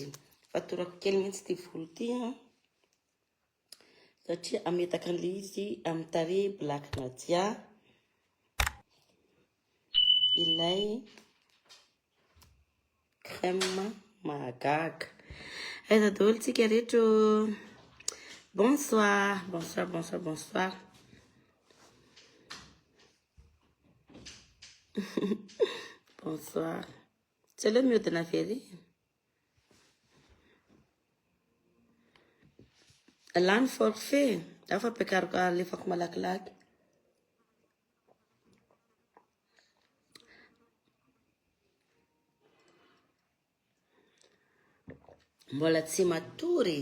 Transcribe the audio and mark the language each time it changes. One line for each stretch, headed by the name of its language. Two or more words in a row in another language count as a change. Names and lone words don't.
Malagasy: Fatorako kely mihitsy ty volo ty satria ametaka an'ilay izy amin'ny tarehy Black Nadia ilay crème mahagaga. Aiza daholo tsika rehetra?
French: Bonsoir, bonsoir, bonsoir, bonsoir. Bonsoir. C'est le mieux de la féerie.
Malagasy: Lany forfait. Afa ampiakariko alefako malakilaky. Mbola tsy matory.